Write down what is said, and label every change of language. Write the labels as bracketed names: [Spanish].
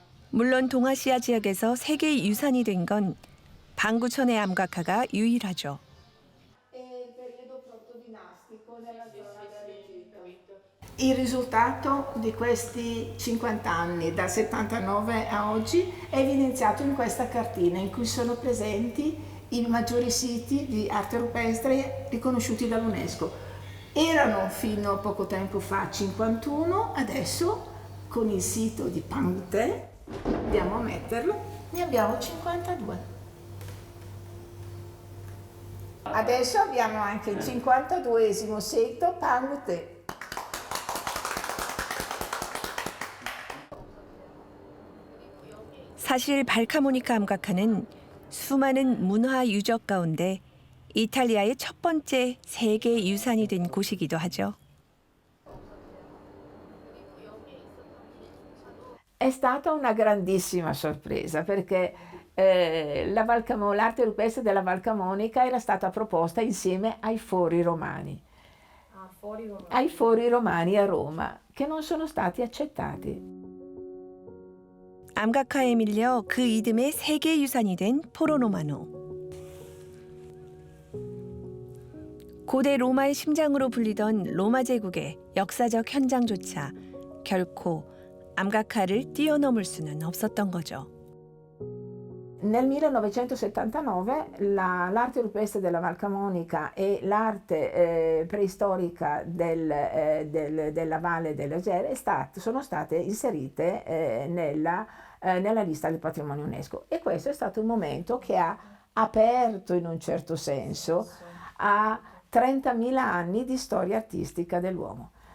[Korean] 물론 동아시아 지역에서 세계 유산이 된 건 반구천의 암각화가 유일하죠. [Italian] Il risultato di questi 50 anni, dal 79 a oggi, è evidenziato in questa cartina in cui sono presenti i maggiori siti di arte rupestre riconosciuti dall'UNESCO. Erano fino a poco tempo fa 51, adesso con il sito di Pangte, andiamo a metterlo, ne abbiamo 52. Adesso abbiamo anche il 52esimo sito Pangte. [Korean] 사실 발카모니카 암각화는 수많은 문화 유적 가운데 이탈리아의 첫 번째 세계 유산이 된 곳이기도 하죠. [Italian] È stata una grandissima sorpresa perché l'arte rupestre della Val Camonica era stata proposta insieme ai fori romani. Ai fori romani a Roma, che non sono stati accettati. [Korean] 암각화에 밀려 그 이듬해 세계 유산이 된 포로로마노. 고대 로마의 심장으로 불리던 로마 제국의 역사적 현장조차 결코 암각화를 뛰어넘을 수는 없었던 거죠. [Italian] Nel 1979 l'arte rupestre della Val Camonica e l'arte preistorica della Valle dell'Agere sono state inserite nella lista del patrimonio UNESCO, e questo è stato un momento che ha aperto in un certo senso a 30.000 anni di storia artistica dell'uomo.